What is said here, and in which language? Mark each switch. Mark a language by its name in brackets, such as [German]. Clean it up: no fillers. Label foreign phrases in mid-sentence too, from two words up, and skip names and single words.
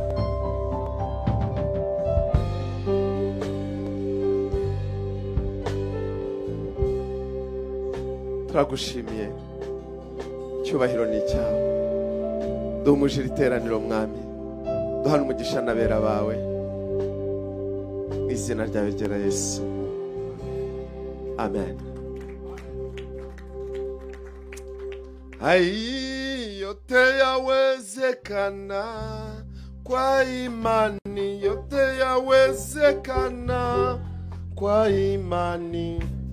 [Kinyarwanda] Turagushimiye, cyubahiro ni icyawe. Duhumuje iri teraniro mwami, duhana umugisha n'abera bawe mu izina ryawe ryera Yesu, amen. [Swahili] Yote yawezekana kwa imani, yote yawezekana kwa imani.